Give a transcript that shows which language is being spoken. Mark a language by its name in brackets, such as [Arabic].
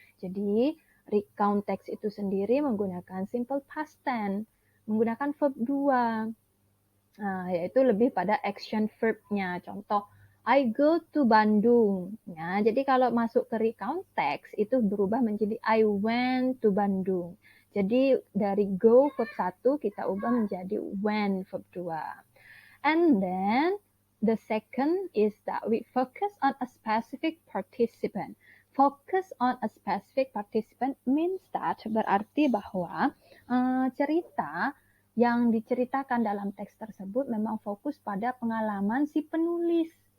[Indonesian] Jadi recount text itu sendiri menggunakan simple past tense, menggunakan verb 2, yaitu lebih pada action verb-nya. Contoh, [English] I go to Bandung. [Indonesian] Ya, jadi kalau masuk ke recount text itu berubah menjadi [English] I went to Bandung. [Indonesian] Jadi dari go verb 1 kita ubah menjadi went verb 2. [English] And then the second is that we focus on a specific participant. Focus on a specific participant means that [Indonesian] berarti bahwa cerita yang diceritakan dalam teks tersebut memang fokus pada pengalaman si penulis.